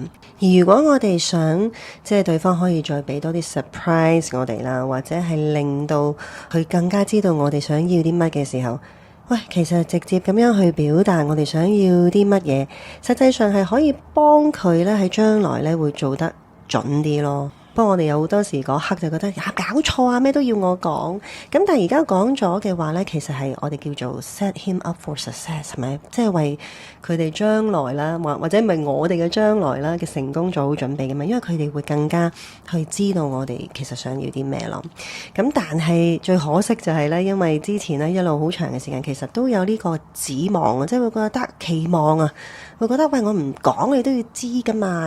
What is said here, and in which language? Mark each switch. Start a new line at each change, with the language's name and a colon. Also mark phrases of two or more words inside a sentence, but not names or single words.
Cantonese: 而如果我哋想即係對方可以再俾多啲 surprise 我哋啦，或者係令到佢更加知道我哋想要啲乜嘅時候，喂，其實直接咁樣去表達我哋想要啲乜嘢，實際上係可以幫佢咧喺將來咧會做得準啲咯。不過我哋有好多時嗰刻就覺得搞錯啊，咩都要我講。咁但係而家講咗嘅話呢，其實係我哋叫做
English: set him up for success，
Cantonese: 係咪？即係為佢哋將來啦，或者為我哋嘅將來啦嘅成功做好準備嘅嘛。因為佢哋會更加去知道我哋其實想要啲咩咯。咁但係最可惜就係呢，因為之前呢一路好長嘅時間，其實都有呢個指望啊，即係會覺得期望啊，會覺得喂，我唔講你都要知噶嘛。